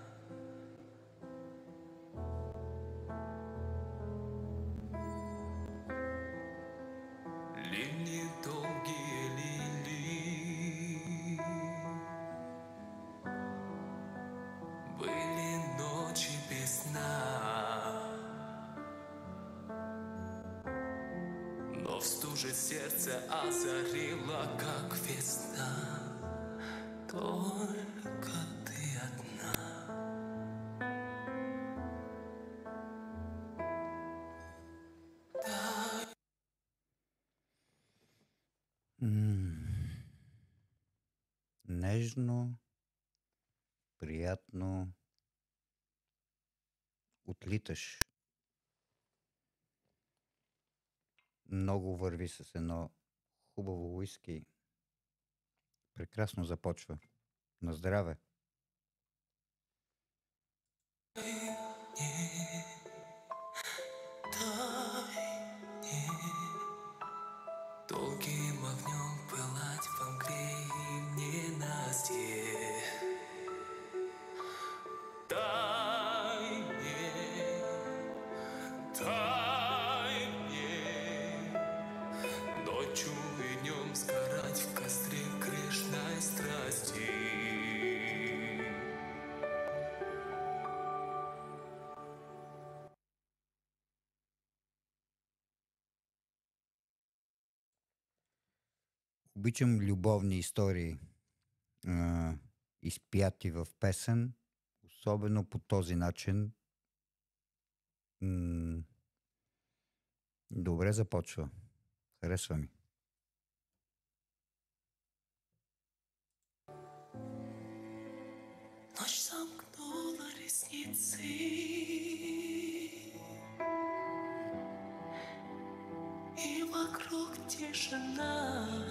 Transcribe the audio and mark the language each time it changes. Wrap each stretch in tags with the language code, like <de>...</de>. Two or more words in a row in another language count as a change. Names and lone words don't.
<ru>Лилии, долгие лилии, были ночи без сна, но в стуже сердце озарила, как весна. Только ты одна.</ru> <bg>Нежно, приятно, отлиташ. Много върви с едно хубаво уиски. Прекрасно започва. На здраве!</bg> <ru>Долгим огнем пылать в мгле и в ненастье. Дай мне ночью и днем сгорать в костре грешной страсти.</ru> <bg>Обичам любовни истории, изпяти в песен, особено по този начин. Добре започва. Харесва ми.</bg> <ru>Ночь сомкнула ресницы, и вокруг тишина.</ru>